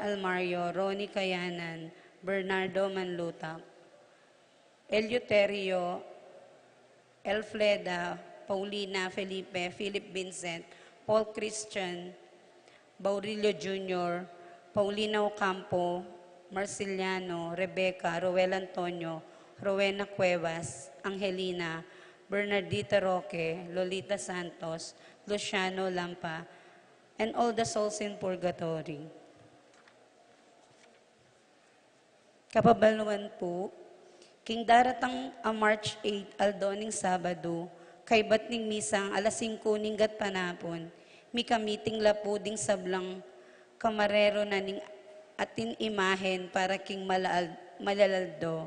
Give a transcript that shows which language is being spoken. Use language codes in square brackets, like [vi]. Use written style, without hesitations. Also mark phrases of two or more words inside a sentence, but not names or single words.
[en] Almario, Ronnie Kayanan, Bernardo Manlutak, Eleuterio, Elfleda, Paulina Felipe, Philip Vincent, Paul Christian, Baurilio Jr., Paulina Ocampo, Marciliano, Rebecca, Roel Antonio, Rowena Cuevas, Angelina, Bernardita Roque, Lolita Santos, Luciano Lampa, and all the souls in purgatory. [pam] Kapabaluan po, king daratang a March 8, aldoning Sabado, kay batning misang alas 5 ninggat panapon, mi kamiting lapuding sablang kamarero na ning atin imahen para king malalaldo.